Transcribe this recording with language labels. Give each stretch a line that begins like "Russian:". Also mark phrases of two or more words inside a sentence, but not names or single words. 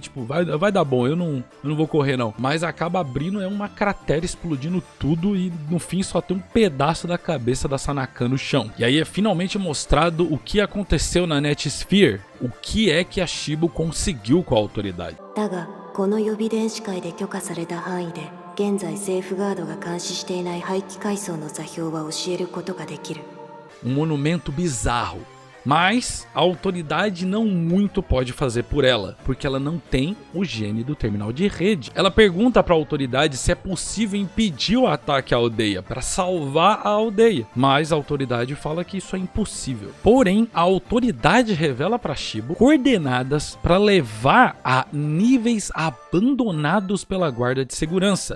Portuguese: Tipo, vai dar bom, eu não vou correr não. Mas acaba abrindo, é uma cratera explodindo tudo e no fim só tem um pedaço da cabeça da Sanakan no chão. E aí é finalmente mostrado o que aconteceu na Netsphere, o que é que a Shibo conseguiu com a autoridade.
Japanese: この予備電子会で許可された範囲で現在セーフガードが監視していない廃棄階層の座標は教えることができる。
Portuguese: monumento bizarro. Mas a autoridade não muito pode fazer por ela, porque ela não tem o gene do terminal de rede. Ela pergunta para a autoridade se é possível impedir o ataque à aldeia, para salvar a aldeia. Mas a autoridade fala que isso é impossível. Porém, a autoridade revela para Shibo coordenadas para levar a níveis abandonados pela guarda de segurança.